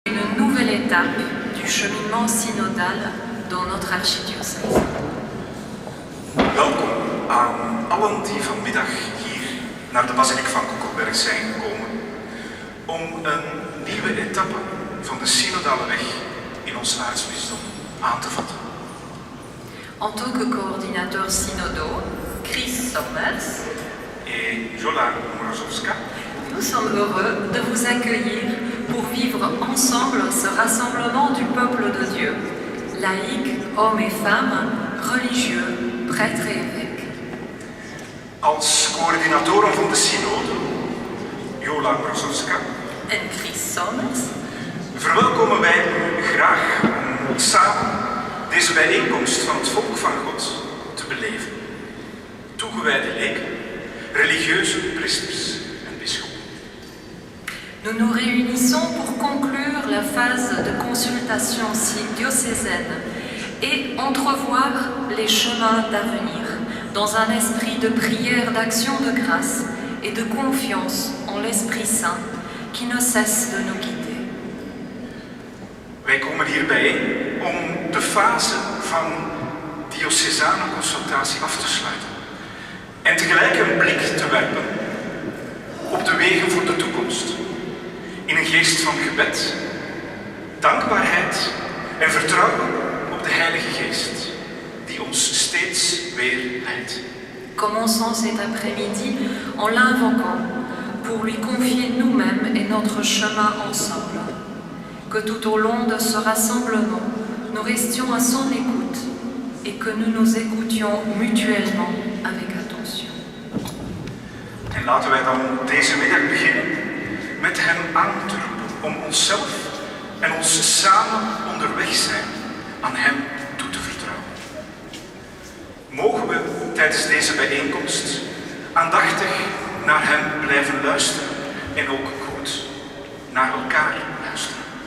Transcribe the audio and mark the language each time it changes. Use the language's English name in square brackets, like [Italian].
[French] étape du cheminement synodal dans notre archidiocèse. [Dutch] Welkom aan allen die vanmiddag hier naar de basiliek van Koekelberg zijn gekomen om een nieuwe etappe van de synodale weg in ons aartsbisdom aan te vatten. [French] En tant que coordinateur synodaux, Chris Sommers et Jola Mrazowska, nous sommes heureux de vous accueillir pour vivre ensemble ce rassemblement du peuple de Dieu, laïcs, hommes et femmes, religieux, prêtres et évêques. [Dutch] Als coördinatoren van de synode, Jola Mrazowska en Chris Sommers, verwelkomen wij u graag om samen deze bijeenkomst van het volk van God te beleven. Toegewijde leken, religieuze priesters en bisschoppen. [French] Nous nous réunissons pour conclure la phase de consultation diocésaine et entrevoir les chemins d'avenir dans un esprit de prière, d'action de grâce et de confiance en l'Esprit Saint qui ne cesse de nous guider. [Dutch] Wij komen hier bijeen om de fase van diocesane consultatie af te sluiten en tegelijk een blik te werpen op de wegen voor de toekomst in een geest van gebed, dankbaarheid en vertrouwen op de Heilige Geest die ons steeds weer leidt. [French] Commençons cet après-midi en l'invoquant pour lui confier nous-mêmes et notre chemin ensemble. Que tout au long de ce rassemblement, nous restions à son écoute et que nous nous écoutions mutuellement avec attention. [Dutch] En laten wij dan deze middag beginnen met hem aan te roepen om onszelf en ons samen onderweg zijn aan hem toe te vertrouwen. Mogen we tijdens deze bijeenkomst aandachtig naar hem blijven luisteren en ook goed naar elkaar luisteren.